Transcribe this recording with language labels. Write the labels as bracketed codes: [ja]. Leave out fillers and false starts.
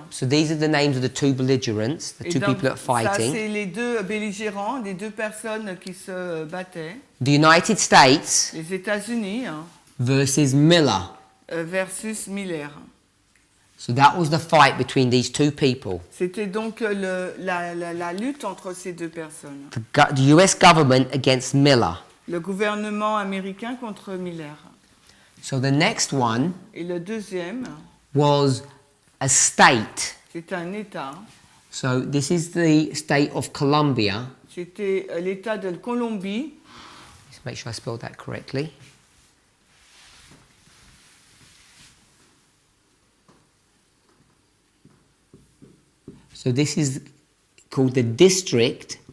[en] so these are the names of the two belligerents, the [fr] Et [en] two [fr] donc, [en] people that are [fr] ça, [en] fighting. [fr] c'est les deux belligérants, les deux personnes qui se battaient. [en] The United States [fr] Les États-Unis [en] versus Miller. [fr] versus Miller. [en] So that was the fight between these two people. [fr] C'était donc la lutte entre ces deux personnes. [en] The US government against Miller. [fr] Le gouvernement américain contre Miller. [en] So the next one [fr] Et le deuxième, [en] was a state. [fr] c'est un État. [en] So this is the state of Colombia. [fr] C'était l'État de Colombie. [en] Let's make sure I spelled that correctly. So this is called the District